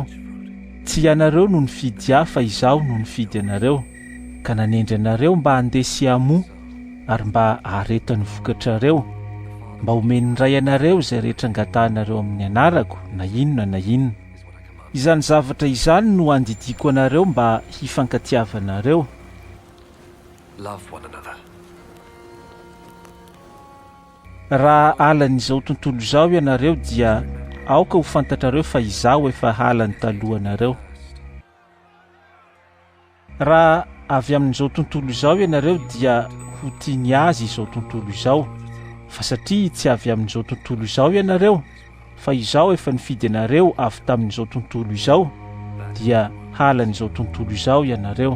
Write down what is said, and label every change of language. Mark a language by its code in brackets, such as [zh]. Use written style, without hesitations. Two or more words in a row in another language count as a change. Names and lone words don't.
[mg] Tsy ianareo no nifidy ahy fa izaho no nifidy anareo, ka nanendry anareo mba handesy amo ary mba haharetany vokatrareo, mba homeny ray anareo izay rehetra angatahanareo amin'ny anarako na inona. Izany zavatra izany no andidiko anareo mba hifankatiavanareo. [en] Love one another. [mg] Raha halan'izao tontolo izao ianareo dia aoka ho fantatrareo fa izaho efa halany talohanareo. Raha avy amin'izao tontolo izao ianareo dia ho tiany azy izao tontolo izao, fa satria tsy avy amin'izao tontolo izao ianareo, fa izaho efa nifidy anareo avy tamin'izao tontolo izao, dia halan'izao tontolo izao ianareo.